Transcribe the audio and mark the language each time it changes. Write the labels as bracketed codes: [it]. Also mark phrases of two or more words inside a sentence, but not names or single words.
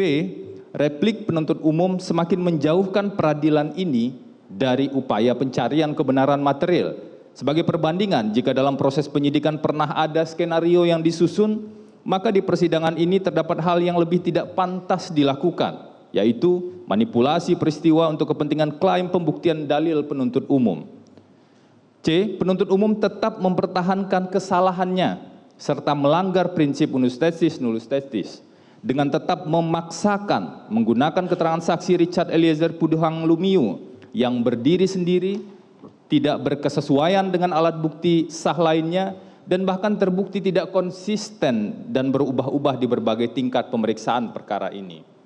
[id] Replik penuntut umum semakin menjauhkan peradilan ini dari upaya pencarian kebenaran material Sebagai perbandingan, jika dalam proses penyidikan pernah ada skenario yang disusun, maka di persidangan ini terdapat hal yang lebih tidak pantas dilakukan, yaitu manipulasi peristiwa untuk kepentingan klaim pembuktian dalil penuntut umum. C. Penuntut umum tetap mempertahankan kesalahannya serta melanggar prinsip [la] unus testis nullus testis [id] dengan tetap memaksakan menggunakan keterangan saksi Richard Eliezer Puduhang Lumiu yang berdiri sendiri, tidak berkesesuaian dengan alat bukti sah lainnya, dan bahkan terbukti tidak konsisten dan berubah-ubah di berbagai tingkat pemeriksaan perkara ini.